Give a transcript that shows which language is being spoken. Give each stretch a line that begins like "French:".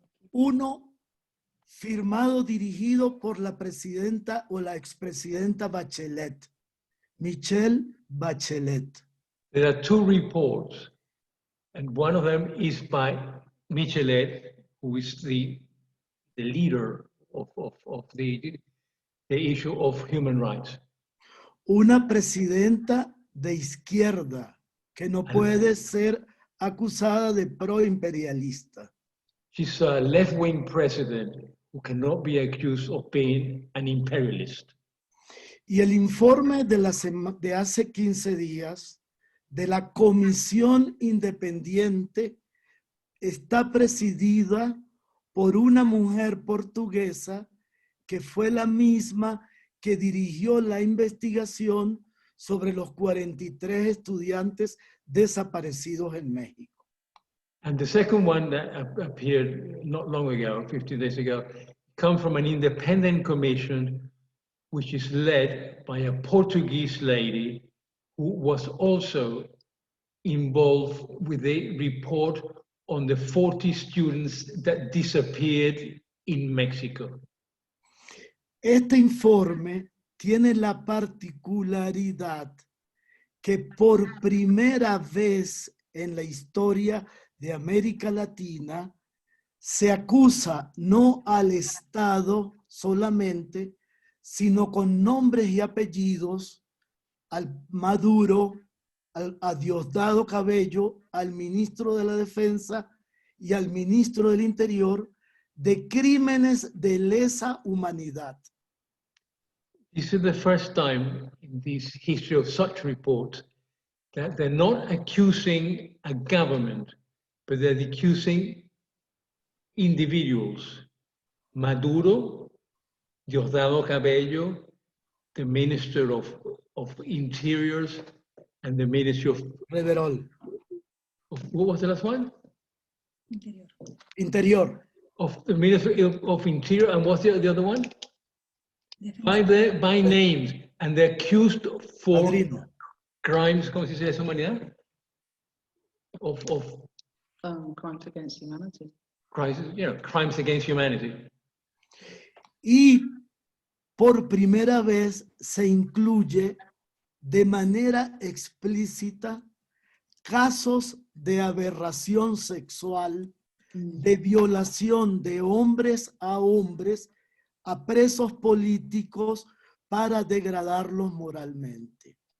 Spanish: Uno, firmado, dirigido por la presidenta o la expresidenta Bachelet, Michelle Bachelet.
English: There are two reports, and one of them is by Michelet, who is the leader of the issue of human rights.
Spanish: Una presidenta de izquierda que no puede ser acusada de proimperialista.
English: She's a left-wing president who cannot be accused of being an imperialist.
Spanish: Y el informe de hace 15 días de la Comisión Independiente está presidida por una mujer portuguesa que fue la misma que dirigió la investigación sobre los 43 estudiantes desaparecidos en México.
English: And the second one that appeared not long ago, 15 days ago, comes from an independent commission which is led by a Portuguese lady who was also involved with a report on the 40 students that disappeared in Mexico.
Spanish: Este informe tiene la particularidad que por primera vez en la historia de América Latina, se acusa no al Estado solamente, sino con nombres y apellidos al Maduro, a Diosdado Cabello, al ministro de la Defensa y al ministro del Interior de crímenes de lesa humanidad.
English: This is the first time in this history of such reports that they're not accusing a government, but they're accusing individuals. Maduro, Diosdado Cabello, the Minister of Interiors, and the Ministry of Reverol. what was the last one? Interior. Of the Ministry of Interior, and what's the other one? By names, and they're accused for Padrino.
Spanish: crimes, ¿cómo se dice lesa humanidad?
English: Of Crimes against humanity. crimes against humanity.
Spanish: Y por primera vez se incluye de manera explícita casos de aberración sexual, de violación de hombres a hombres, a presos políticos para degradarlos moralmente.